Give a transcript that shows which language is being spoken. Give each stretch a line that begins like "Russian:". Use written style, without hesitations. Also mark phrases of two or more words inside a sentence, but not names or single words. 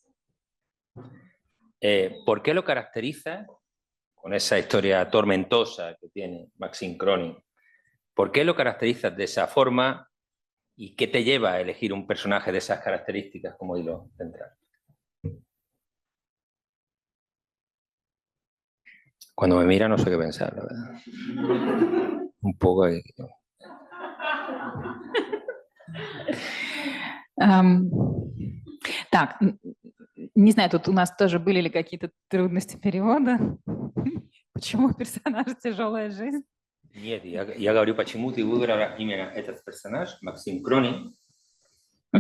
Spanish: ¿Por qué lo caracteriza, con esa historia tormentosa que tiene Maxim Cronin, por qué lo caracterizas de esa forma y qué te lleva a elegir un personaje de esas características como hilo central? Cuando me mira no sé qué pensar, la verdad. Un poco...
Russian: Так, не знаю, тут у нас тоже были ли какие-то трудности перевода. Почему у персонажа тяжелая жизнь? Нет, я говорю, почему ты выбрала именно этот персонаж, Максим Кронин, как